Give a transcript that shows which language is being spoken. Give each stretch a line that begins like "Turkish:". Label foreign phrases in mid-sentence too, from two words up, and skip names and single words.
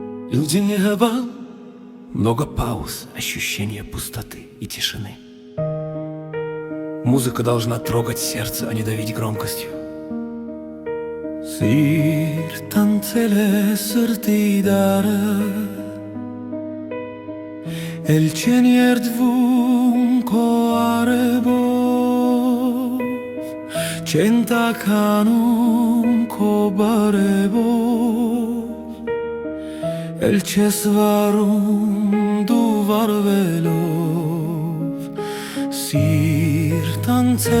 Russian: Люди неба, много пауз, ощущение пустоты и тишины. Музыка должна трогать сердце, а не давить громкостью.
Armenian: Սիրտանցել սրտի դարը Էլ չեն երդվում քո արևով Չեն տաքանում քո բարևով Էլ չես վարում դու վարվելով Սիրտանցել